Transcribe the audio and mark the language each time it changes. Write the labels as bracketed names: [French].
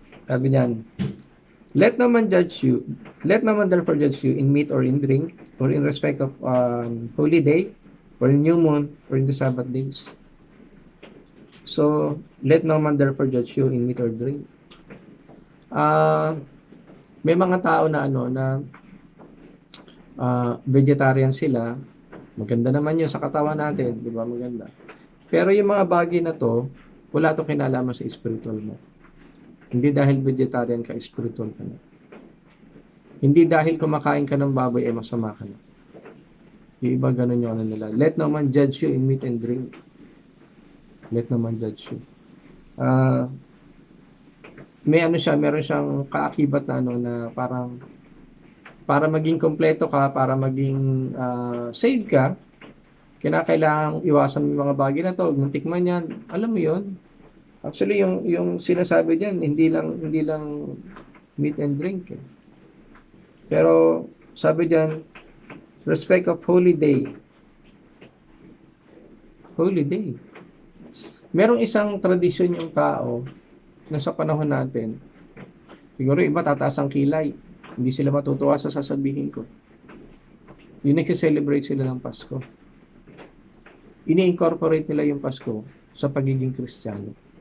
[Filipino] Sabi niyan, [English] let no man therefore judge you in meat or in drink, or in respect of holy day, or in new moon, or in the Sabbath days. So, let no man therefore judge you in meat or drink. [Filipino] May mga tao na vegetarian sila, maganda naman yun sa katawan natin, di ba, maganda. Pero yung mga bagay na to, wala to kinalaman sa spiritual mo. Hindi dahil vegetarian ka, spiritual ka na. Hindi dahil kumakain ka ng baboy, ay masama ka na. Yung iba ganun yung nila. [English] Let no man judge you in meat and drink. Let no man judge you. [Filipino] Meron siyang kaakibat na na parang para maging kompleto ka, para maging saved ka, kinakailangang iwasan yung mga bagay na to, muntik man yan, alam mo yun. Actually, yung sinasabi diyan, hindi lang meat and drink. Pero sabi diyan, [English] respect of holy day. Holy day. [Filipino] Merong isang tradisyon yung tao na sa panahon natin, siguro iba tataas ang kilay. Hindi sila matutuwa sa sasabihin ko. Yung nag-celebrate sila ng Pasko. Ini-incorporate nila yung Pasko sa pagiging Kristiyano.